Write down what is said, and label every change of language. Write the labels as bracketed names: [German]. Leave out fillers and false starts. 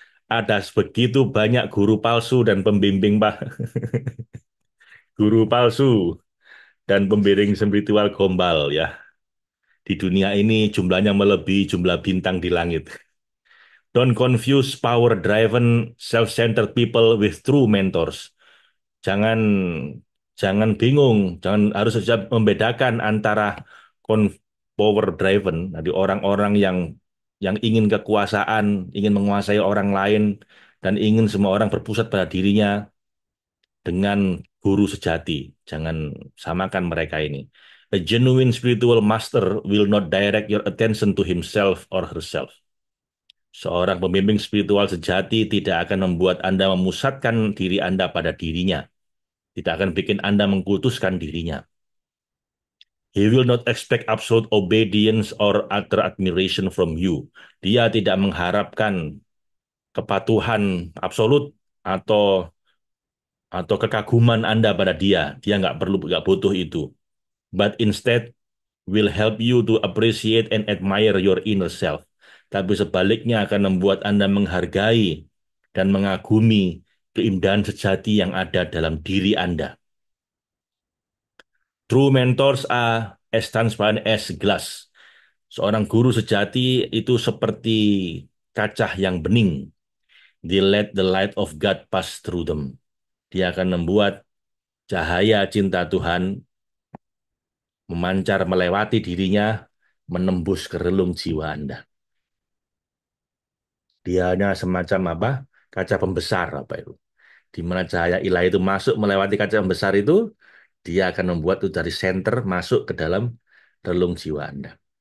[Indonesian] Ada begitu banyak guru palsu dan pembimbing, Pak. Guru palsu dan pembimbing spiritual gombal ya. Di dunia ini jumlahnya melebihi jumlah bintang di langit. [English] Don't confuse power-driven, self-centered people with true mentors. [Indonesian] Jangan jangan bingung, jangan harus saja membedakan antara power-driven, jadi orang-orang yang ingin kekuasaan, ingin menguasai orang lain, dan ingin semua orang berpusat pada dirinya dengan guru sejati. Jangan samakan mereka ini. [English] A genuine spiritual master will not direct your attention to himself or herself. [Indonesian] Seorang pembimbing spiritual sejati tidak akan membuat Anda memusatkan diri Anda pada dirinya. Tidak akan bikin Anda mengkultuskan dirinya. [English] He will not expect absolute obedience or utter admiration from you. [Indonesian] Dia tidak mengharapkan kepatuhan absolut atau kekaguman Anda pada dia. Dia nggak butuh itu. [English] But instead will help you to appreciate and admire your inner self. [Indonesian] Tapi sebaliknya akan membuat Anda menghargai dan mengagumi keindahan sejati yang ada dalam diri Anda. [English] True mentors are as transparent as glass. [Indonesian] Seorang guru sejati itu seperti kaca yang bening. [English] They let the light of God pass through them. [Indonesian] Dia akan membuat cahaya cinta Tuhan memancar melewati dirinya, menembus ke relung jiwa Anda. Dia hanya semacam apa? Kaca pembesar apa itu? Di mana cahaya ilahi itu masuk melewati kaca pembesar itu, dia akan membuat itu dari senter masuk ke dalam relung jiwa Anda.